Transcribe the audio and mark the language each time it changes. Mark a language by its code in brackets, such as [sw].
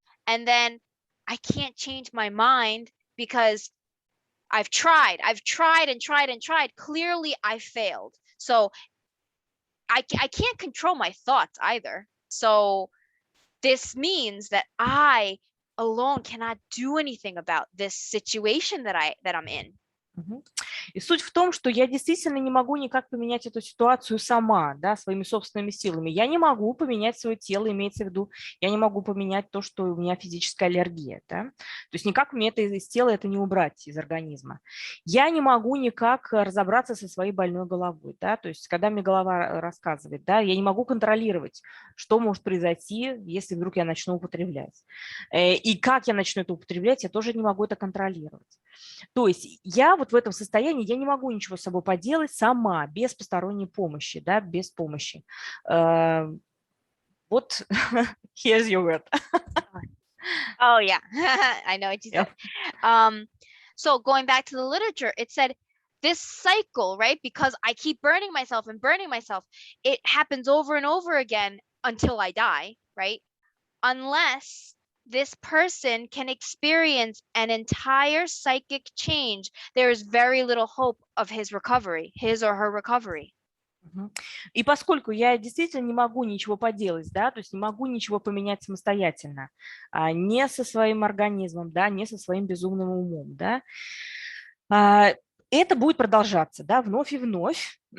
[en] And then I can't change my mind because I've tried and tried. Clearly, I failed. So I can't control my thoughts either. So this means that I alone cannot do anything about this situation that I'm in. [ru] И суть в том, что я действительно не могу никак поменять эту ситуацию сама, да, своими собственными силами. Я не могу поменять свое тело, имеется в виду, я не могу поменять то, что у меня физическая аллергия. Да? То есть никак мне это из тела это не убрать, из организма. Я не могу никак разобраться со своей больной головой. Да? То есть когда мне голова рассказывает, да, я не могу контролировать, что может произойти, если вдруг я начну употреблять. И как я начну это употреблять, я тоже не могу это контролировать. То есть я вот в этом состоянии, я не могу ничего с собой поделать сама, без посторонней помощи, да, без помощи. [en] Вот, here's your word. Oh, yeah. I know what you said. So going back to the literature, it said this cycle, right? Because I keep burning myself and burning myself, it happens over and over again until I die, right? Unless this person can experience an entire psychic change, there is very little hope of his recovery, his or her recovery. [ru] И поскольку я действительно не могу ничего поделать, да, то есть не могу ничего поменять самостоятельно, не со своим организмом, да, не со своим безумным умом, да, это будет продолжаться, да, вновь и вновь.